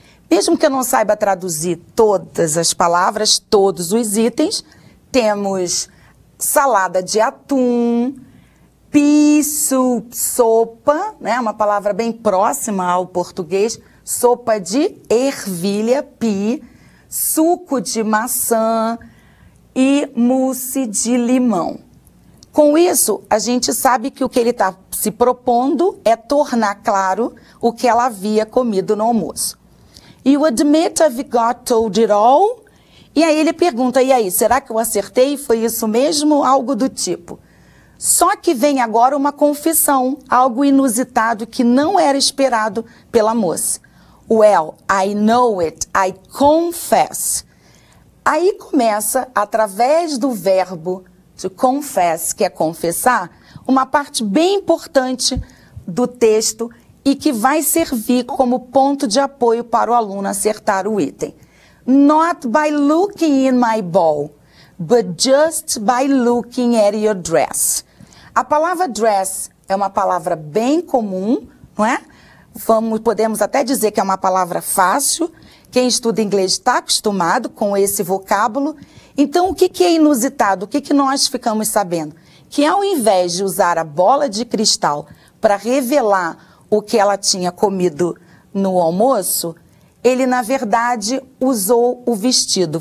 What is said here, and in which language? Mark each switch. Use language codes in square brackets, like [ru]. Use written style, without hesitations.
[pt] Mesmo que eu não saiba traduzir todas as palavras, todos os itens, temos salada de atum, pea soup, sopa, né, uma palavra bem próxima ao português, sopa de ervilha, pea, suco de maçã e mousse de limão. Com isso, a gente sabe que o que ele está se propondo é tornar claro o que ela havia comido no almoço. [en] You admit I've got told it all? [pt] E aí ele pergunta, e aí, será que eu acertei? Foi isso mesmo? Algo do tipo. Só que vem agora uma confissão, algo inusitado que não era esperado pela moça. [en] Well, I know it, I confess. [pt] Aí começa, através do verbo to confess, que é confessar, uma parte bem importante do texto e que vai servir como ponto de apoio para o aluno acertar o item. [en] Not by looking in my bowl, but just by looking at your dress. [pt] A palavra dress é uma palavra bem comum, não é? Podemos até dizer que é uma palavra fácil. Quem estuda inglês está acostumado com esse vocábulo. Então, o que é inusitado? O que nós ficamos sabendo? Que ao invés de usar a bola de cristal para revelar o que ela tinha comido no almoço, ele, na verdade, usou o vestido.